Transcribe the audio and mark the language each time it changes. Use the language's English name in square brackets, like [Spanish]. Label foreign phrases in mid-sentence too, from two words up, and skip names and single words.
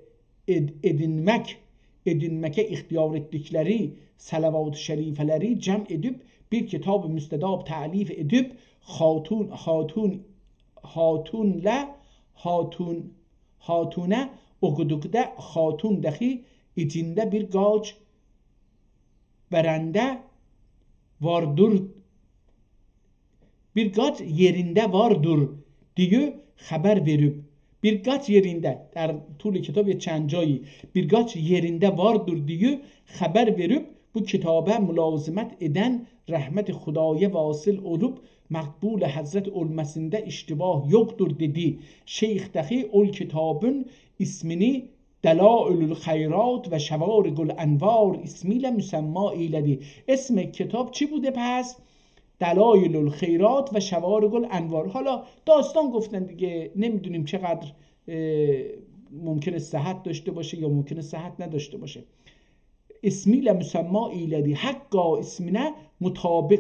[Turkish] edinmeke ihtiyar ettikleri salavat-ı şerifeleri cem edip bir kitab-ı müstedab ta'lif edip hatune okudukda hatun dahi içinde bir gaç verende vardır, bir gaç yerinde vardır diye haber verip bir gaç yerinde [Persian] در طول کتاب چند جایی [Turkish] bir gaç yerinde vardır diye haber verip bu kitaba mülazımet eden rahmet Xudaya vasıl olup makbul Hazret olmasında iştibah yoktur dedi. Şeyh dahi ol kitabın ismini Delailul Khayrat ve Şevarigul Envar ismiyle müsemma eyledi. [Persian] اسم کتاب چی بوده پس؟ دلایل الخیرات و شوارق الانوار. حالا داستان گفتن دیگه، نمیدونیم چقدر ممکنه صحت داشته باشه یا ممکنه صحت نداشته باشه. [Turkish] ismiyle müsemma eyledi hakka ismine mutabık.